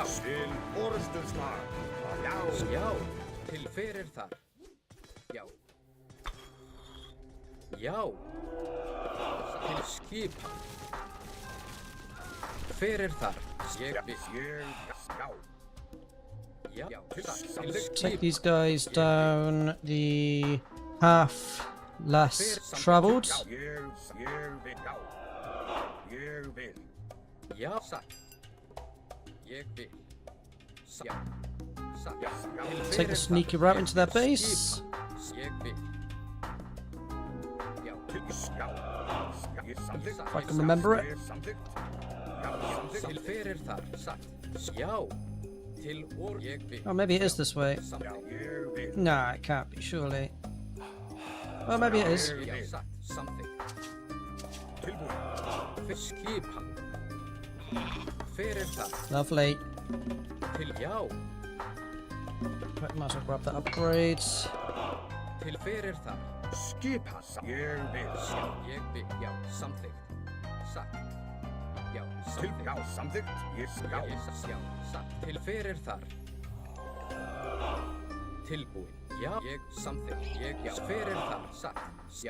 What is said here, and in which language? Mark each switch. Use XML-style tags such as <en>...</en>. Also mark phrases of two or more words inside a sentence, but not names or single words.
<is>Til orðstöðslag. Já. Já. Til fyrir þar. Já. Já. Til skipa. Fyrir þar. Ég vil. Já. Já.</is> <en>Take these guys down the path less traveled.</en> <is>Ég vil. Já, satt. Ég vil. Já. Satt.</is> <en>Take the sneaky route into their base.</en> <is>Ég vil. Já.</is> <en>If I can remember it.</en> <is>Til fyrir þar. Satt. Já. Til orð. Ég vil.</is> <en>Oh, maybe it is this way. Nah, it can't be, surely. Well, maybe it is.</en> <is>Já, satt. Samþykkt. Tilbúin. Skipa. Fyrir þar.</is> <en>Lovely.</en> <is>Til, já.</is> <en>Right, might as well grab that upgrade.</en> <is>Til fyrir þar. Skipa. Ég vil. Já, ég vil. Já, samþykkt. Satt. Já, samþykkt. Já, samþykkt. Ég, já. Já, satt. Til fyrir þar. Tilbúin. Já, ég samþykkt. Ég, já, fyrir þar. Satt. Já,</is>